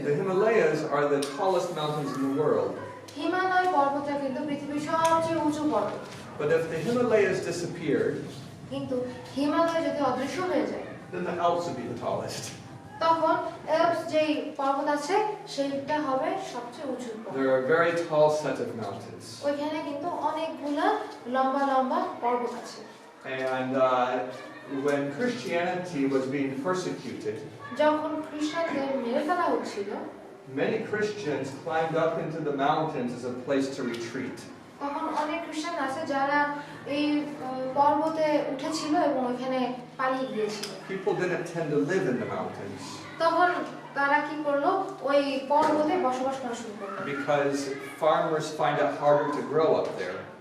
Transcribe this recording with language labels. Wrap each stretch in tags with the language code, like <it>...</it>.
<en>The Himalayas are the tallest mountains in the world.</en> <bn>Himalaya পর্বতটা কিন্তু পৃথিবীর সবচেয়ে উঁচু পর্বত।</bn> <en>But if the Himalayas disappeared,</en> <bn>কিন্তু হিমালয় যদি অদৃশ্য হয়ে যায়,</bn> <en>then the Alps would be the tallest.</en> <bn>তখন আল্পস যেই পর্বত আছে সেইটা হবে সবচেয়ে উঁচু পর্বত।</bn> <en>They're a very tall set of mountains.</en> <bn>ওইখানে কিন্তু অনেকগুলা লম্বা লম্বা পর্বত আছে।</bn> <en>And when Christianity was being persecuted,</en> <bn>যখন খ্রিস্টানদের মেরে ফেলা হচ্ছিল,</bn> <en>many Christians climbed up into the mountains as a place to retreat.</en> <bn>তখন অনেক খ্রিস্টান আছে যারা এই পর্বতে উঠেছিল এবং ওইখানে পালিয়ে গিয়েছিল।</bn> <en>People didn't tend to live in the mountains</en> <bn>তখন তারা কি করলো? ওই পর্বতে বসবাস করা শুরু করলো।</bn> <en>because farmers find it harder to grow up there.</en>